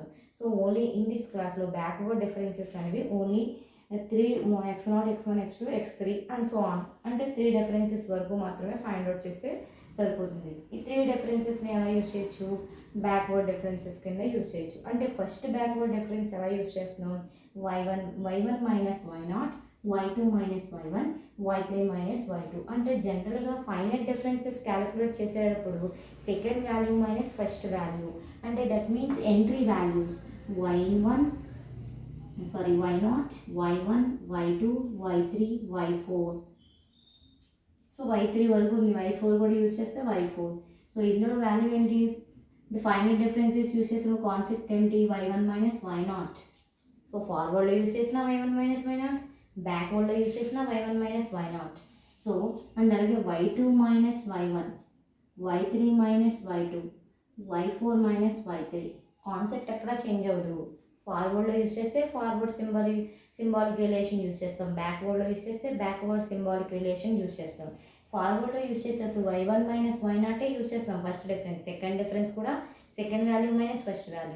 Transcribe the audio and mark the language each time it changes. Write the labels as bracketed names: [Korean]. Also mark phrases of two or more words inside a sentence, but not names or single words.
[English] only in this class backward differences [Telugu] అనేవి [English] only three [Telugu] x0, x1, x2, x3 [English] and so on, [Telugu] అంటే [English] three differences [Telugu] వరకు మాత్రమే [English] find out [Telugu] చేస్తే సరిపోతుంది. ఈ [English] three differences [Telugu] ఎలా యూజ్ చేయొచ్చు? [English] backward differences [Telugu] కింద యూజ్ చేయొచ్చు. అంటే [English] first backward difference [Telugu] ఎలా యూజ్ చేస్తున్నాం? y1 మైనస్ y0, y2 మైనస్ y1, y3 మైనస్ y2. అంటే [English] generally final differences calculate [Telugu] చేసేటప్పుడు [English] second value minus first value, [Telugu] అంటే [English] that means entry values [Telugu] y0, y1, y2, y3, y4. y3 వరకు ఉంది, y4 కూడా యూజ్ చేస్తే y4. ఇందులో వాల్యూ ఏంటి? [English] final differences [Telugu] యూజ్ చేసిన కాన్సెప్ట్ ఏంటి? y1 మైనస్ y0. ఫార్వర్డ్లో యూజ్ చేసిన y1 మైనస్ y0, బ్యాక్వర్డ్లో యూజ్ చేసిన y1 మైనస్ y0. అండ్ అలాగే y2 మైనస్ y1, y3 మైనస్ y2, y4 మైనస్ y3. కాన్సెప్ట్ ఎక్కడ చేంజ్ అవ్వదు. ఫార్వర్డ్లో యూజ్ చేస్తే [English] forward symbolic relation [Telugu] యూజ్ చేస్తాం, బ్యాక్వర్డ్లో యూజ్ చేస్తే [English] backward symbolic relation [Telugu] యూజ్ చేస్తాం. ఫార్వర్డ్లో యూజ్ చేసేటప్పుడు y1 మైనస్ y0 యూజ్ చేస్తాం [English] first difference, second difference [Telugu] కూడా [English] second value minus first value.